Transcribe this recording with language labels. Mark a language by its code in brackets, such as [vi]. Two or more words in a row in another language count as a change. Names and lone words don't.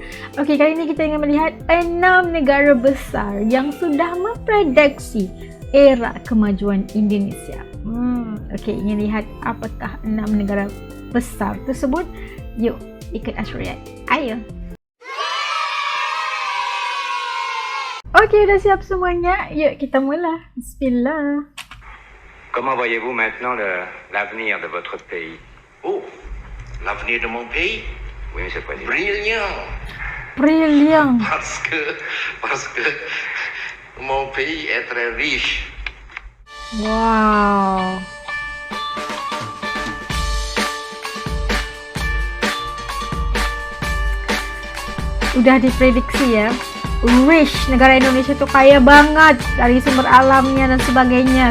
[id] Kali ini kita ingin melihat 6 negara besar yang sudah memprediksi era kemajuan Indonesia. Ingin lihat apakah 6 negara besar tersebut. Yuk, ikut As react. Ayo. Udah siap semuanya? Yuk kita mula. Bismillah. [fr] Comment voyez-vous maintenant l'avenir de votre pays? Oh, l'avenir de mon pays? Oui, Monsieur le Président. Brillant. [en] Brilliant. [fr] Parce que mon pays est très riche. Wow. [id] Udah diprediksi ya, rich, negara Indonesia tuh kaya banget dari sumber alamnya dan sebagainya.